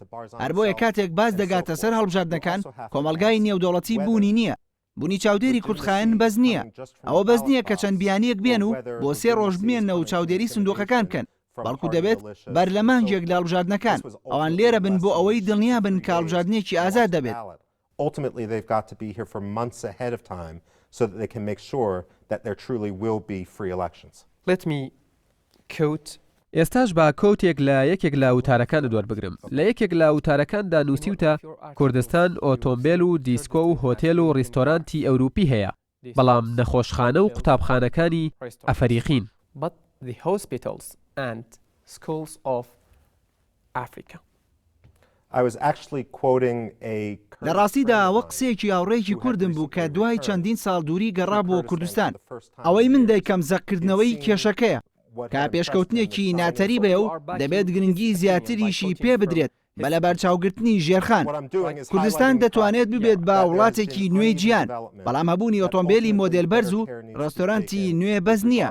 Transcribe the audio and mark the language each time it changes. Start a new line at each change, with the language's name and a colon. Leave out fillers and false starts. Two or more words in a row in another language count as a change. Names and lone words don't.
Central Kurdish: هەر بۆیە کاتێک باز دەگاتە سەر هەڵبژاردنەکان کۆمەلگای نێودەوڵەتی بوونی نییە. بوونی چاودێری کوردخایەن بەز نییە. ئەوە بەز نییە کە چەند بیانیەک بێن و بۆ 3 ڕۆژ بمێنە و چاودێری سندوقەکان بکەن. بەڵکو دەبێت بەر لە مانگێک لە هەڵبژاردنەکان ئەوان لێرە بن بۆ ئەوەی دڵنیا بن کە هەڵبژاردنێکی ئازاد دەبێت.
English: Ultimately, they've got to be here for months ahead of time so that they can make sure that there truly will be free elections. Let me quote
Central Kurdish: ئێستاش با کۆوتێک لە یەکێک لە وتارەکان دووەربگرم. لە یەکێک لە وتارەکاندا نووسیوتە کوردستان ئۆتۆمبیل و دیسکۆ و هۆتێل و ڕیستۆرانتی ئەوروپی هەیە، بەڵام نەخۆشخانە و قوتابخانەکانی ئەفریقین.
English: but the hospitals and schools of Africa. I was actually quoting a
Central Kurdish: لە ڕاستیدا ئەوە قسەیەکی هاوڕێکی کوردم بوو کە دوای چەندین ساڵ دووری گەڕا بۆ کوردستان. ئەوەی من دەیکەم زەقکردنەوەی کێشەکەیە کا پێشکەوتنێکی ناتەری بێ و دەبێت گرنگی زیاتریشی پێ بدرێت بە لە بەرچاوگرتنی ژێرخان. کوردستان دەتوانێت ببێت با وڵاتێکی نوێی گیان، بەڵام هەبوونی ئۆتۆمبیلی مۆدێل بەرز و ڕێستۆرانتی نوێ بەز نییە.